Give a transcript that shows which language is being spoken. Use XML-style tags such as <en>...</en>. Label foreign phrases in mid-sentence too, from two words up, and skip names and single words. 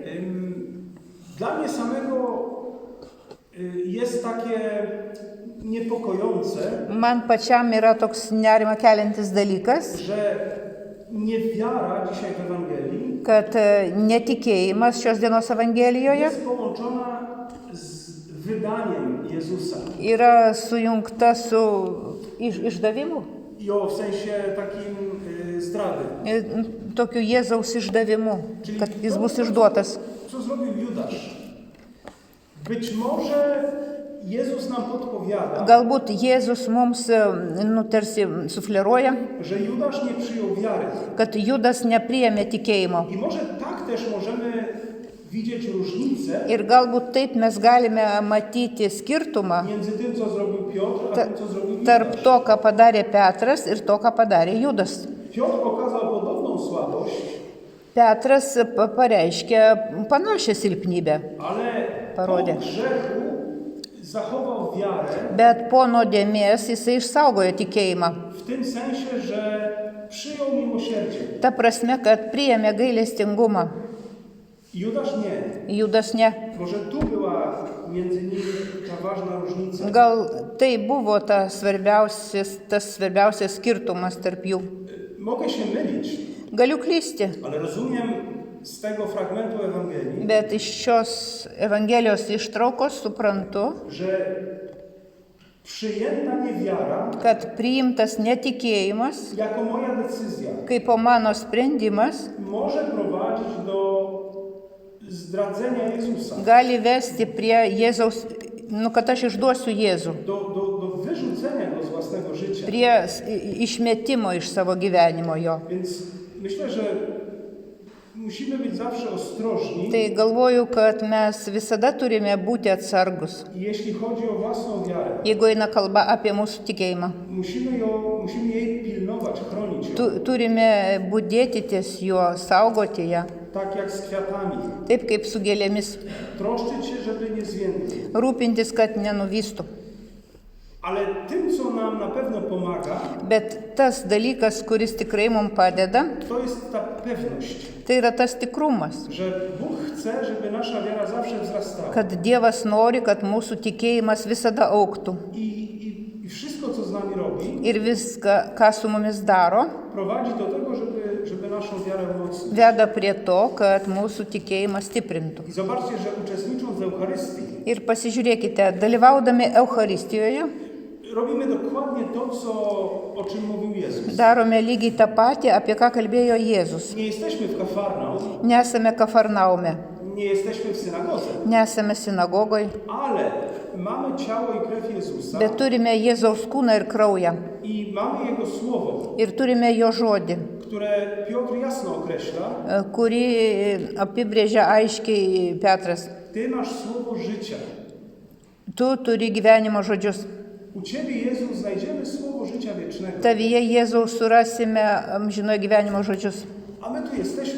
<pl>Dla mnie samego jest takie niepokojące,</pl> <lt>Man pačiam yra toks nerima keliantis dalykas,</lt> <pl>że niewiara dzisiaj w Ewangelii</pl> <lt>kad netikėjimas šios dienos Evangelijoje</lt> <pl>jest połączona z wydaniem Jezusa.</pl> <lt>yra sujungta su išdavimu,</lt> <pl>I w sensie takim zdrady.</pl> <lt>tokiu Jėzaus išdavimu, kad jis bus išduotas.</lt> <pl>Co zrobił Judasz? Być może Jezus nam podpowiada,</pl> <lt>Galbūt Jėzus mums tarsi sufleruoja,</lt> <pl>że Judasz nie przyjął wiary.</pl> <lt>kad Judas nepriėmė tikėjimo.</lt> <pl>I może tak też możemy widzieć różnicę</pl> <lt>Ir galbūt taip mes galime matyti skirtumą</lt> <pl>między tym, co zrobił Piotr, a tym, co zrobił</pl> <lt>tarp</lt> <pl>Judasz.</pl> <lt>to, ką padarė Petras ir to, ką padarė Judas.</lt> <pl>Piotr okazał podobną słabość,</pl> <lt>Petras pareiškė panašią silpnybę,</lt> <pl>ale</pl> <lt>Parodė.</lt> <pl>po grzechu zachował wiarę</pl> <lt>bet po nuodėmės jisai išsaugojo tikėjimą.</lt> <pl>w tym sensie, że przyjął miłosierdzie.</pl> <lt>Ta prasme, kad priėmė gailestingumą.</lt> <pl>Judasz nie.</pl> <lt>Judas ne.</lt> <pl>Może tu była między nimi ta ważna różnica.</pl> <lt>Gal tai buvo tas svarbiausias skirtumas tarp jų.</lt> <pl>Mogę się mylić,</pl> <lt>Galiu klysti,</lt> <pl>ale rozumiem z tego fragmentu Ewangelii,</pl> <lt>bet iš šios Evangelijos ištraukos suprantu,</lt> <pl>że przyjęta niewiara</pl> <lt>kad priimtas netikėjimas,</lt> <pl>jako moja decyzja</pl> <lt>kaip po mano sprendimas,</lt> <pl>może prowadzić do zdradzenia Jezusa,</pl> <lt>gali vesti prie Jėzaus, kad aš išduosiu Jėzų,</lt> <pl>do wyrzucenia go z własnego życia.</pl> <lt>prie išmetimo iš savo gyvenimo jo.</lt> <pl>Więc myślę, że musimy być zawsze ostrożni,</pl> <lt>Tai galvoju, kad mes visada turime būti atsargus,</lt> <pl>jeśli chodzi o własną wiarę.</pl> <lt>jeigu eina kalba apie mūsų tikėjimą.</lt> <pl>Musimy jej pilnować, chronić ją,</pl> <lt>Turime budėti ties juo, saugoti ją,</lt> <pl>tak jak z kwiatami.</pl> <lt>taip kaip su gėlėmis,</lt> <pl>Troszczyć się, żeby nie zwiędły.</pl> <lt>rūpintis, kad nenuvystų.</lt> <pl>Ale tym, co nam na pewno pomaga,</pl> <lt>Bet tas dalykas, kuris tikrai mums padeda,</lt> <pl>to jest ta pewność,</pl> <lt>tai yra tas tikrumas,</lt> <pl>że Bóg chce, żeby nasza wiara zawsze wzrastała.</pl> <lt>kad Dievas nori, kad mūsų tikėjimas visada auktų.</lt> <pl>I wszystko, co z nami robi,</pl> <lt>Ir viską, ką su mumis daro,</lt> <pl>prowadzi do tego, żeby naszą wiarę umocnić.</pl> <lt>veda prie to, kad mūsų tikėjimas stiprintų.</lt> <pl>I zobaczcie, że uczestnicząc w Eucharystii,</pl> <lt>Ir pasižiūrėkite, dalyvaudami Eucharistijoje,</lt> <pl>robimy dokładnie to, o czym mówił Jezus.</pl> <lt>Darome lygiai tą patį, apie ką kalbėjo Jėzus.</lt> <pl>Nie jesteśmy w Kafarnaum,</pl> <lt>Nesame Kafarnaume,</lt> <pl>nie jesteśmy w synagodze,</pl> <lt>nesame sinagogoje,</lt> <pl>ale mamy ciało i krew Jezusa</pl> <lt>bet turime Jėzaus kūną ir kraują.</lt> <pl>i mamy Jego słowo,</pl> <lt>Ir turime jo žodį,</lt> <pl>które Piotr jasno określa.</pl> <lt>kurį apibrėžia aiškiai Petras.</lt> <pl>Ty masz słowo życia.</pl> <lt>Tu turi gyvenimo žodžius.</lt> <pl>U Ciebie, Jezu, znajdziemy słowo życia wiecznego.</pl> <lt>Tavyje Jėzaus surasime amžinojo gyvenimo žodžius.</lt> <pl>A my tu jesteśmy,</pl>